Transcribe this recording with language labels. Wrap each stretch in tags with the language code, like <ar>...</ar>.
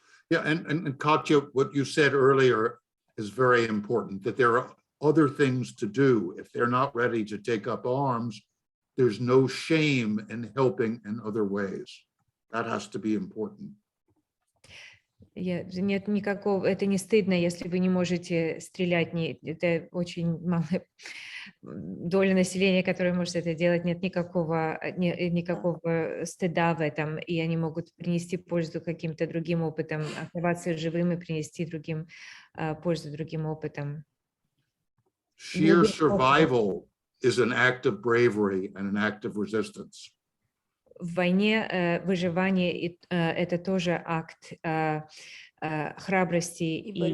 <en>Yeah, and Katya, what you said earlier is very important, that there are other things to do. If they're not ready to take up arms, there's no shame in helping in other ways. That has to be important.</en> <ru>Нет никакого, это не стыдно, если вы не можете стрелять, это очень малая доля населения, которая может это делать, нет никакого стыда в этом, и они могут принести пользу каким-то другим опытом, оставаться живым и принести пользу другим опытом.</ru> <en>Sheer survival is an act of bravery and an act of resistance.</en> <ru>В войне выживание это тоже акт храбрости</ru>